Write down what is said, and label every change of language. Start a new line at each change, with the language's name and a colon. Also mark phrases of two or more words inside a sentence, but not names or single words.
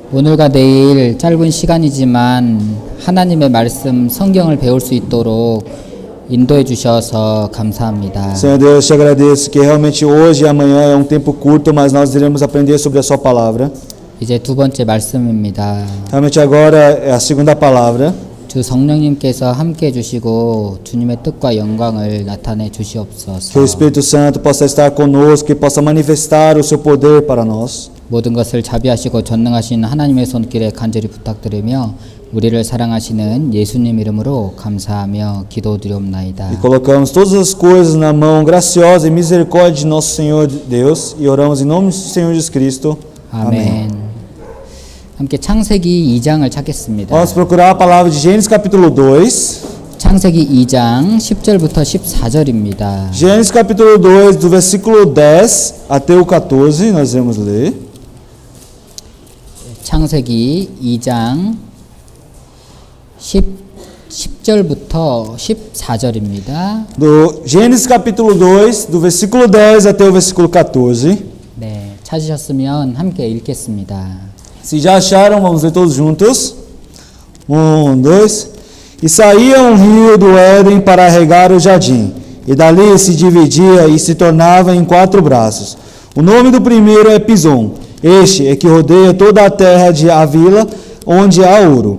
Korean: 오늘과 내일 짧은 si간이지만 하나님의 말씀 성경을 배울 수 있도록 인도해 주셔서 감사합니다.
Portuguese: Senhor Deus, te agradeço que realmente hoje e amanhã é tempo curto, mas nós iremos aprender sobre a sua palavra.
Korean: 이제 두 번째 말씀입니다.
Portuguese: Realmente agora é a segunda palavra.
Korean: 주 성령님께서 함께 해 주시고 주님의 뜻과 영광을 나타내
Portuguese: Que o
Korean: 주시옵소서.
Portuguese: Espírito Santo possa estar conosco, que possa manifestar o seu poder para nós.
Korean: 모든 것을 자비하시고 전능하신 하나님의 손길에 간절히 부탁드리며 우리를 사랑하시는 예수님 이름으로 감사하며 기도드리옵나이다.
Portuguese: E colocamos todas as coisas na mão graciosa e misericórdia de nosso Senhor Deus e oramos em nome do Senhor Jesus Cristo.
Korean: 아멘. 함께 창세기 2장을 찾겠습니다.
Portuguese: Vamos procurar a palavra de Gênesis capítulo 2.
Korean: 창세기 2장 10절부터 14절입니다.
Portuguese: Gênesis capítulo 2, do versículo 10 até o 14, nós vamos ler.
Korean: 창세기 2장 10절부터 14절입니다.
Portuguese: Do Gênesis capítulo 2, do versículo 10 até o versículo 14.
Korean: 네, 찾으셨으면 함께 읽겠습니다.
Portuguese: Se já acharam, vamos ler todos juntos. 1, 2. E saía um rio do Éden para regar o jardim, e dali se dividia e se tornava em 4 braços. O nome do primeiro é Pison. Este é que rodeia toda a terra de Havila, onde há ouro.